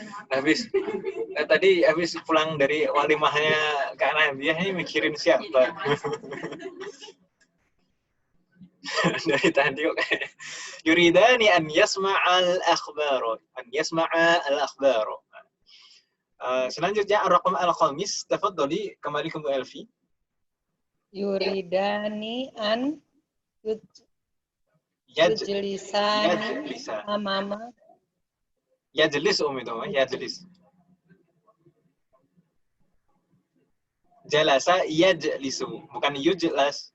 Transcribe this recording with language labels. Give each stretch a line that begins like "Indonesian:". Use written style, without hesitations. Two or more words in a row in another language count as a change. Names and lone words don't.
Indonesian: Tadi habis pulang dari walimahnya Kak Nadia, ini mikirin siapa? Dari tadi kok.
Arabic: يريدان أن يسمعا الأخبار. Selanjutnya الرقم الخامس,
Indonesian: tafadhali kembali ke Bu Elfi.
Arabic: يريدان أن يجلسا أمام. Yajlis itu, yajlis. جلس يجلس, bukan yujlis.